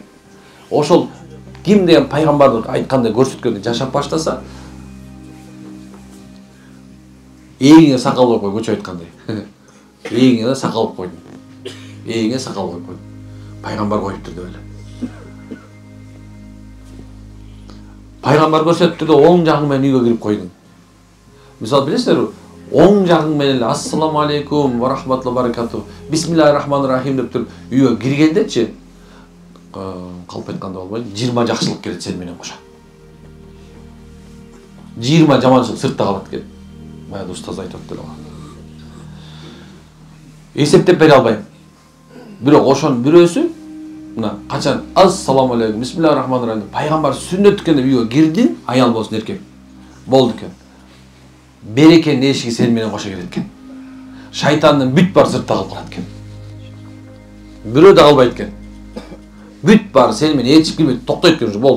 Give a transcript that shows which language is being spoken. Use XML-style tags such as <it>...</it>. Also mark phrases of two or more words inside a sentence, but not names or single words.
<ky>Ошол ким деген пайгамбарды айткандай көрсөткөндөй жашап баштаса, эйиңе сакал коюп кой, көчө айткандай. Эйиңе сакал коюп койдум. Эйиңе сакал коюп койдум. Пайгамбар коюптур деп эле. Пайгамбар көрсөттү да оң жагың менен үйгө кирип койдуң. Мисалы билесиңерби? Оң жагың менен</ky> <ar>السلام عليكم ورحمة الله وبركاته. بسم الله الرحمن الرحيم</ar> <ky>деп туруп үйгө киргендечи, калп айтканда болбойт. 20 жакшылык келет сен менен кошо. 20 жаманчылык сыртта калат экен. Баягы устаз айтып атты. Эсептеп бере албайм. Бирок ошонун бирөөсү мына качан</ky> <ar>السلام عليكم بسم الله الرحمن الرحيم</ar> <ky>пайгамбар сүннөт дегенде үйгө кирдин, аял болсун эркек. Болду экен. Берекенин эшиги сен менен кошо келет экен. Шайтандын бүт бар сыртта калып калат экен. Бирөө да калбайт экен. Бүт бар сен менен ээрчип кирбейт, токтойт экен, болду.</ky>